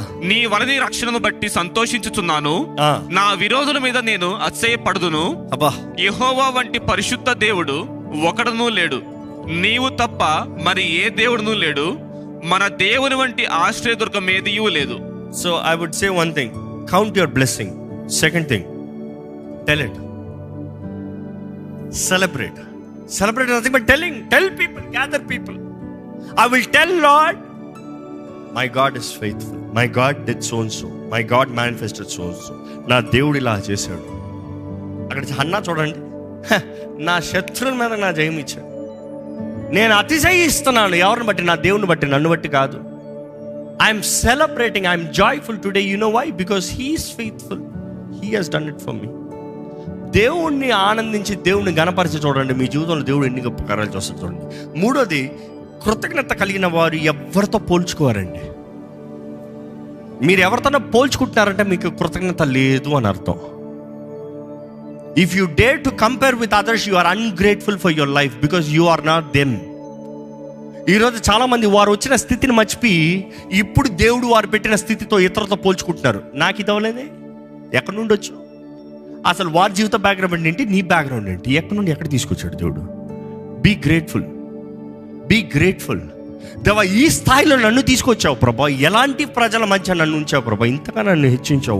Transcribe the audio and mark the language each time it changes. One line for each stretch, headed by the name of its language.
Telugu: నీ వలని రక్షణను బట్టి సంతోషించుచున్నాను. నా విరోధుల మీద నేను అతిశయపడుదును. యెహోవా వంటి పరిశుద్ధ దేవుడు ఒకడునూ లేడు, నీవు తప్ప మరి ఏ దేవుడునూ లేడు. మన దేవుని వంటి ఆశ్రయదుర్గం ఏదియూ లేదు.
English: So I would say one thing, count your blessing. Second thing, tell it. Celebrate nothing but tell people, gather people. I will tell Lord, my God is faithful, my God did so and so, my God manifested so and so.
Telugu: నా దేవుడు ఇలా చేశాడు. అక్కడ Hannah చూడండి, నా శత్రువుల మీద నా జయం ఇచ్చాడు. నేను అతిశయిస్తున్నాను. ఎవరిని బట్టి? నా దేవుని బట్టి, నన్ను బట్టి కాదు.
English: I'm celebrating, I'm joyful today. You know why? Because He is faithful. He has done it for me.
Telugu: దేవుణ్ణి ఆనందించి దేవుణ్ణి గణపరిచి చూడండి, మీ జీవితంలో దేవుడు ఎన్ని గొప్ప కార్యాలు చేస్తాడు చూడండి. మూడోది, కృతజ్ఞత కలిగిన వారు ఎవరితో పోల్చుకోవారండి. మీరు ఎవరితోనో పోల్చుకుంటున్నారంటే మీకు కృతజ్ఞత లేదు అని అర్థం.
English: If you dare to compare with others, you are ungrateful for your life because you are not them.
Telugu: ఈరోజు చాలామంది వారు వచ్చిన స్థితిని మర్చిపోయి ఇప్పుడు దేవుడు వారు పెట్టిన స్థితితో ఇతరులతో పోల్చుకుంటున్నారు. నాకు ఇది అవ్వలేదే, ఎక్కడి నుండి వచ్చు? అసలు వారి జీవిత బ్యాక్గ్రౌండ్ ఏంటి, నీ బ్యాక్గ్రౌండ్ ఏంటి, ఎక్కడి నుండి ఎక్కడ తీసుకొచ్చాడు దేవుడు?
English: Be grateful.
Telugu: దేవా, ఈ స్థాయిలో నన్ను తీసుకొచ్చావు ప్రభా, ఎలాంటి ప్రజల మధ్య నన్ను ఉంచావు ప్రభా, ఇంతగా నన్ను హెచ్చించావు.